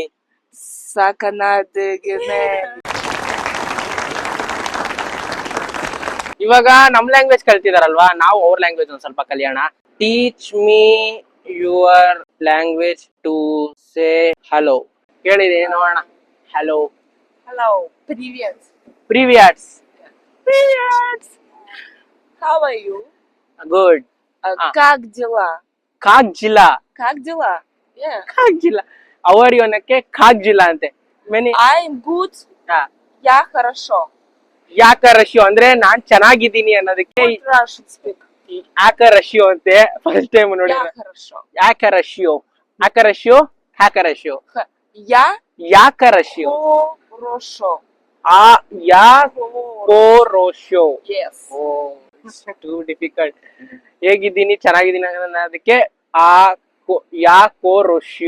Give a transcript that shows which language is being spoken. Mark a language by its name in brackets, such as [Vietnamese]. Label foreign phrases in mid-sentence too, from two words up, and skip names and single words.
[Kannada] ಸಾಕನಾಗಿದ್ದೀನಿ. ಇವಾಗ ನಮ್ ಲ್ಯಾಂಗ್ವೇಜ್ ಕಲ್ತಿದಾರಲ್ವಾ, ನಾವು ಅವ್ರ ಲ್ಯಾಂಗ್ವೇಜ್ ಒಂದ್ ಸ್ವಲ್ಪ ಕಲಿಯೋಣ. [English] Teach me your language to say hello. [Kannada] ಕೇಳಿದೆ ನೋಡೋಣ. ಹಲೋ. [English] Hello. Привет. ಪ್ರಿವಿಯಟ್ಸ್. [Russian] Привет. [English] How are you? ಗುಡ್. [Russian] Как дела? Как дела. Как дела? Yeah. Как дела. [Kannada] ಅವರ್ ಇವನಕ್ಕೆ [Russian] Как дела [Kannada] ಅಂತೆ. ಮೆನಿ. [English] I'm good. [Russian] Я хорошо. Я хорошо [Kannada] ಅಂದ್ರೆ ನಾನ್ ಚೆನ್ನಾಗಿದ್ದೀನಿ ಅನ್ನೋದಕ್ಕೆ [English] Good Russian speak. [Russian] Я хорошо [Kannada] ಅಂತೆ. [English] first time [Kannada] ನೋಡಿ. [Russian] Я хорошо. Я хорошо. Я хорошо. Я хорошо. Я Я хорошо. хорошо. А я хорошо. [English] Yes. too difficult. [Kannada] ಹೇಗಿದ್ದೀನಿ ಚೆನ್ನಾಗಿದ್ದೀನಿ ಅನ್ನೋದಕ್ಕೆ ಆ [Russian] я хорошо.